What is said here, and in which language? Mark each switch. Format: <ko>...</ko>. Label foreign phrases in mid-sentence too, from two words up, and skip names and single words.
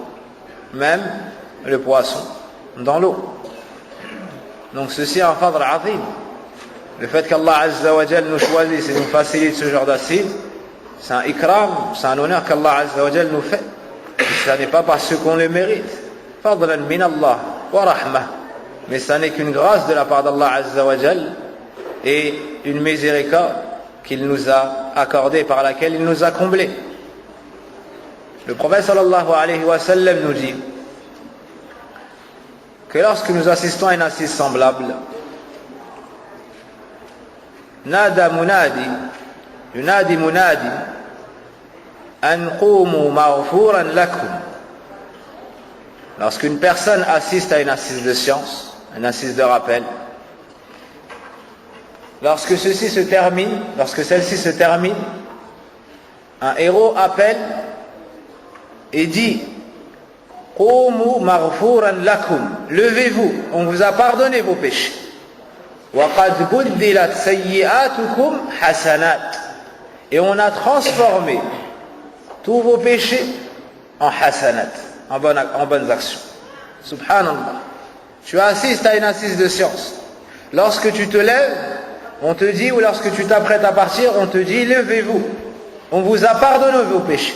<fr>Même le poisson dans l'eau. Donc ceci est un</fr> <ar>فضل عظيم.</ar> <fr>Le fait qu'Allah</fr> <ar>عز وجل</ar> <fr>nous choisisse et nous facilite ce genre d'assises C'est un ikram, c'est un honneur qu'Allah</fr> <ar>عز وجل</ar> <fr>nous fait. Ce n'est pas parce qu'on le mérite.</fr> <ar>فضلا من الله ورحمة.</ar> <fr>Mais ça n'est qu'une grâce de la part d'Allah</fr> <ar>عز وجل</ar> <fr>et une miséricorde qu'il nous a accordée, par laquelle il nous a comblés. Le prophète</fr> <ar>صلى الله عليه وسلم</ar> <fr>nous dit que lorsque nous assistons à une assise semblable,</fr> <ar>نادى مناد ينادي مناد أن قوموا مغفورا لكم.</ar> <fr>Lorsqu'une personne assiste à une assise de science, une assise de rappel, lorsque celle-ci se termine, un héros appelle et dit</fr> <ar>قوموا مغفورا لكم,</ar> <fr>levez-vous, on vous a pardonné vos péchés.</fr> <ar>وقد بدلت سيئاتكم حسنات,</ar> <fr>et on a transformé tous vos péchés en hasanat, en bonnes actions. Subhanallah. Tu assistes à une assise de science. Lorsque tu te lèves, on te dit, ou lorsque tu t'apprêtes à partir, on te dit levez-vous, on vous a pardonné vos péchés.</fr>